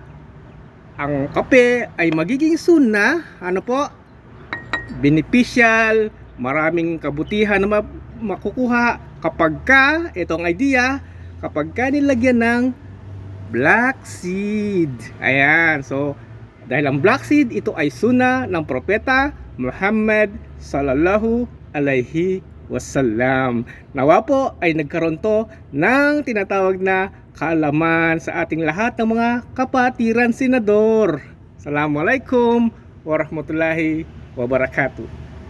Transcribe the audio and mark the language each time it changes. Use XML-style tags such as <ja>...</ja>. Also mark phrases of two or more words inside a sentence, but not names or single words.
<tl>Ang kape ay magiging sunnah, ano po, beneficial, maraming kabutihan na makukuha kapag ka, itong idea, kapag ka nilagyan ng</tl> <en>black seed.</en> <tl>Ayan. So, dahil ang</tl> <en>black seed,</en> <tl>ito ay sunnah ng propeta Muhammad</tl> <ar>صلى الله عليه وسلم.</ar> <tl>Nawa po ay nagkaroon to ng tinatawag na kaalaman sa ating lahat ng mga kapatiran senador.</tl> <ar>السلام عليكم ورحمة الله وبركاته.</ar>